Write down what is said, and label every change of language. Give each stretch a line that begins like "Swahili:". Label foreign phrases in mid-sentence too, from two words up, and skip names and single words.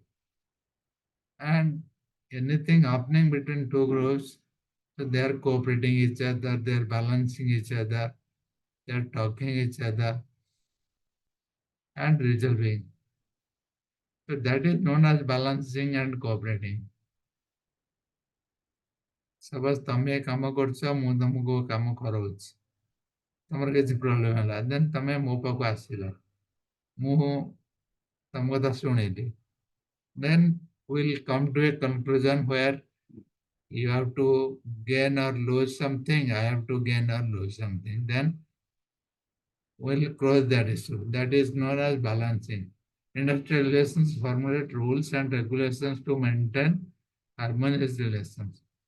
English: And anything happening between two groups, so they are cooperating each other, they are balancing each other, they are talking each other and resolving. So that is known as balancing and cooperating. Suppose
Odia: ତମେ ଏ କାମ କରୁଛ ମୁଁ ତମକୁ କାମ କରାଉଛି ତମର କିଛି ପ୍ରୋବ୍ଲେମ ହେଲା ଦେନ୍ ତମେ ମୋ ପାଖକୁ ଆସିଲ ମୁଁ ତମ କଥା ଶୁଣିଲି
English: then we'll come to a conclusion where you have to gain or lose something, I have to gain or lose something. Then we'll close that issue. That is known as balancing. Industrial relations formulate rules and regulations to maintain harmonious relations.